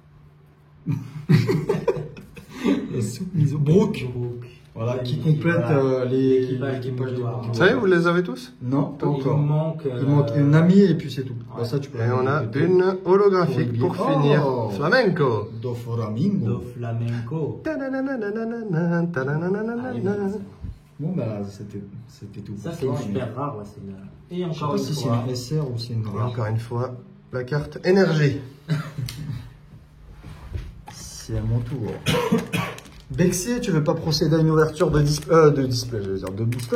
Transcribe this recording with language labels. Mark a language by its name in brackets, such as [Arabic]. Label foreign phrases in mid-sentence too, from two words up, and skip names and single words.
[French] Et soupe miso. Brooke. Voilà, qui complète l'équipage l'équipage du du Mouloir. Vous savez, vous les avez tous? Non, pas Il encore. nous manque. Il manque une amie et puis c'est tout. Ouais. Bah, ça, tu peux Et on a répéter. une holographique pour Oh. finir. Flamenco. Do Flamingo. Do Flamenco. Ta-na-na-na-na-na, ta-na-na-na-na-na. Bon bah c'était tout. Ça, pour c'est une toi, mais super rare. Ouais, c'est une... Et Je sais encore pas une si c'est fois. une SR ou c'est une Et rare. encore une fois, la carte énergie. C'est à mon tour. Bexier, tu veux pas procéder à une ouverture de display, je veux dire, de booster?